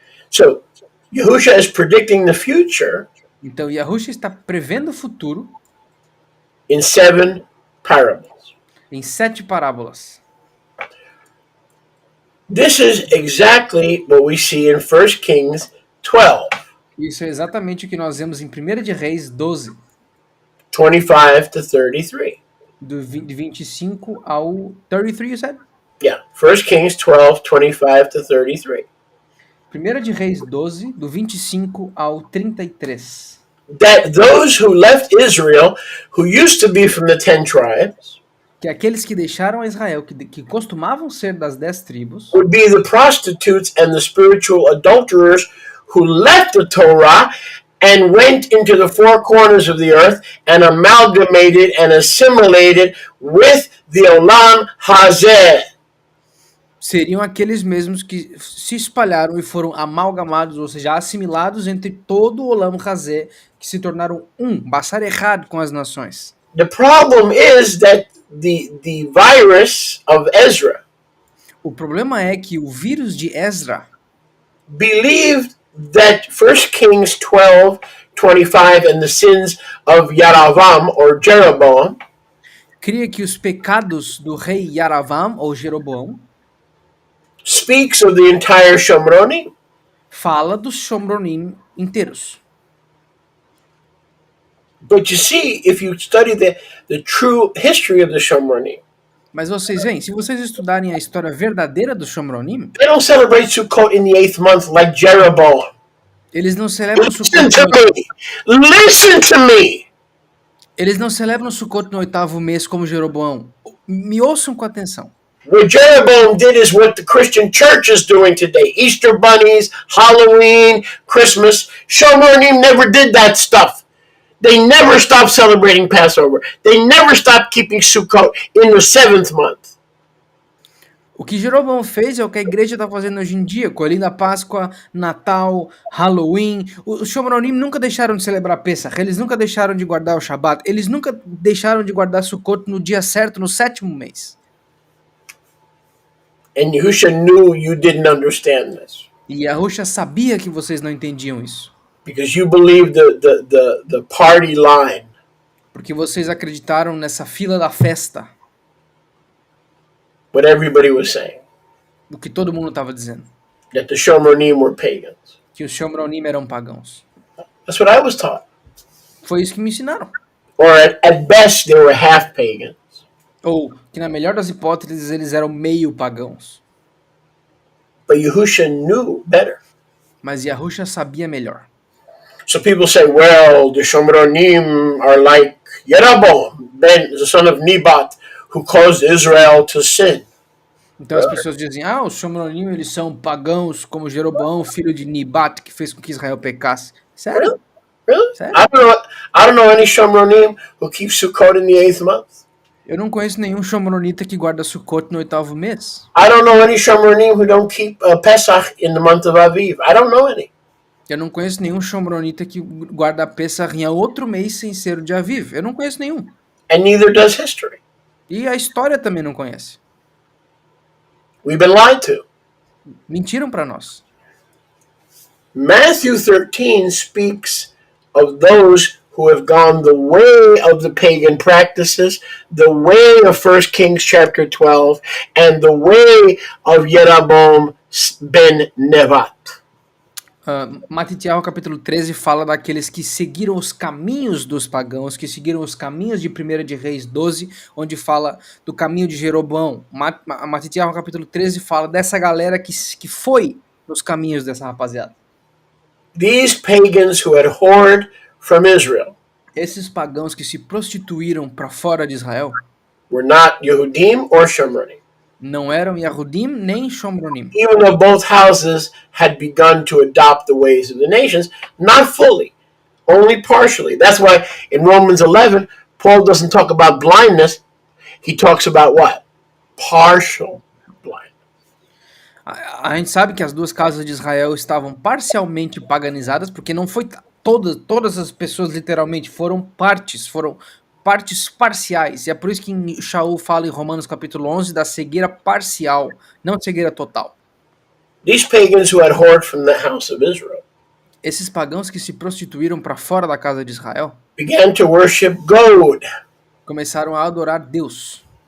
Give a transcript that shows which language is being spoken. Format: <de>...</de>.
<en>So Yahusha is predicting the future.</en> <pt>Então Yahusha está prevendo o futuro</pt> <en>in 7 parables.</en> <pt>Em 7 parábolas.</pt> <en>This is exactly what we see in 1 Kings 12.</en> <pt>Isso é exatamente o que nós vemos em 1 de Reis 12.</pt> <en>25 to 33.</en> <pt>De 25 ao 33,</pt> <en>you said? Yeah, 1 Kings 12, 25 to 33.</en> <pt>1 de Reis 12, do 25 ao 33.</pt> <en>That those who left Israel, who used to be from the 10 tribes,</en> <pt>que aqueles que deixaram Israel, que costumavam ser das 10 tribos,</pt> <en>would be the prostitutes and the spiritual adulterers who left the Torah and went into the 4 corners of the earth and amalgamated and assimilated with the Olam Hazeh.</en> <pt>Seriam aqueles mesmos que se espalharam e foram amalgamados, ou seja, assimilados entre todo o Olam Hazeh, que se tornaram Basar Echad com as nações.</pt> <en>The problem is that the virus of Ezra,</en> <pt>o problema é que o vírus de Ezra,</pt> <en>believed that 1 Kings 12, 25 and the sins of Yaravam or Jeroboam,</en> <pt>cria que os pecados do rei Yaravam ou Jeroboão,</pt> <en>speaks of the entire Shomronim,</en> <pt>fala dos Shomronim inteiros.</pt> <en>But you see, if you study the true history of the Shomronim,</en> <pt>mas vocês veem, se vocês estudarem a história verdadeira do Shomronim,</pt> <en>they don't celebrate Sukkot in the 8th month like Jeroboam.</en> <pt>Eles não celebram</pt> <en>Sukkot. Listen to me.</en> <pt>Eles não celebram Sukkot no 8º mês como Jeroboão. Me ouçam com atenção.</pt> <en>What Jeroboam did is what the Christian church is doing today. Easter bunnies, Halloween, Christmas. Shomonim never did that stuff. They never stopped celebrating Passover. They never stopped keeping Sukkot in the 7th month.</en> <pt>O que Jeroboão fez é o que a igreja está fazendo hoje em dia, colhendo a Páscoa, Natal, Halloween. Os Shomronim nunca deixaram de celebrar Pesach, eles nunca deixaram de guardar o Shabat, eles nunca deixaram de guardar Sukkot no dia certo, no 7º mês.</pt> <en>And Yahusha knew you didn't understand this.</en> <pt>E Yahusha sabia que vocês não entendiam isso.</pt> <en>Because you believe the party line.</en> <pt>Porque vocês acreditaram nessa fila da festa.</pt> <en>What everybody was saying.</en> <pt>O que todo mundo estava dizendo.</pt> <en>That the Shomronim were pagans.</en> <pt>Que os Shomronim eram pagãos.</pt> <en>That's what I was taught.</en> <pt>Foi isso que me ensinaram.</pt> <en>Or at best they were half pagans.</en> <pt>Ou que na melhor das hipóteses eles eram meio pagãos.</pt> <en>But Yahusha knew better.</en> <pt>Mas Yahusha sabia melhor.</pt> <en>So people say, well, the Shomronim are like Jeroboam, Ben, the son of Nebat, who caused Israel to sin.</en> <pt>Então as pessoas dizem, os Shomronim eles são pagãos como Jeroboão, filho de Nebat, que fez com que Israel pecasse. Sério?</pt> <en>Really?</en> <pt>Sério?</pt> <en>I don't know any Shomronim who keeps Sukkot in the 8th month.</en> <pt>Eu não conheço nenhum Shomronita que guarda Sukkot no 8º mês.</pt> <en>I don't know any Shomronim who don't keep Pesach in the month of Aviv. I don't know any.</en> <pt>Eu não conheço nenhum Shomronita que guarda Pesach em outro mês sem ser o de Aviv. Eu não conheço nenhum.</pt> <en>And neither does history.</en> <pt>E a história também não conhece.</pt> <en>We've been lied to.</en> <pt>Mentiram para nós.</pt> <en>Matthew 13 speaks of those who have gone the way of the pagan practices, the way of 1 Kings chapter 12, and the way of Jeroboam ben Nebat.</en> <pt>Matitiel capítulo 13 fala daqueles que seguiram os caminhos dos pagãos, que seguiram os caminhos de 1 de Reis 12, onde fala do caminho de Jeroboão. Matitiel capítulo 13 fala dessa galera que foi nos caminhos dessa rapaziada.</pt> <en>These pagans who had whored from Israel.</en> <pt>Esses pagãos que se prostituíram para fora de Israel</pt> <en>were not Yehudim or Shomronim.</en> <pt>Não eram Yahudim nem Shomronim.</pt> <en>Even though both houses had begun to adopt the ways of the nations, not fully, only partially. That's why in Romans 11, Paul doesn't talk about blindness. He talks about what? Partial blindness.</en> <pt>A gente sabe que as duas casas de Israel estavam parcialmente paganizadas, porque não foi todas as pessoas literalmente, foram partes parciais. E é por isso que Shaul fala em Romanos capítulo 11 da cegueira parcial, não cegueira total.</pt> <en>These pagans who had whored from the house of Israel.</en> <pt>Esses pagãos que se prostituíram para fora da casa de Israel</pt> <en>began to worship God.</en> <pt>Começaram a adorar Deus.</pt>